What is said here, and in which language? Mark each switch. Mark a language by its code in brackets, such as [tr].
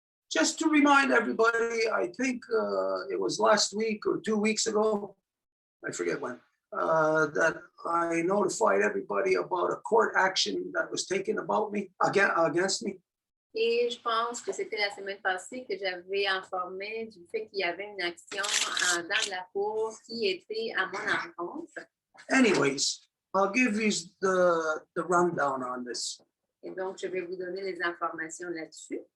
[en] just to remind everybody, I think it was last week or 2 weeks ago, I forget when, that I notified everybody about a court action that was taken against me. [fr] Et je pense que c'était la semaine passée que j'avais informé du fait qu'il y avait une action dans la cour qui était à mon encontre. [en] Anyways, I'll give you the rundown on this. [fr] Et donc, je vais vous donner les informations là-dessus.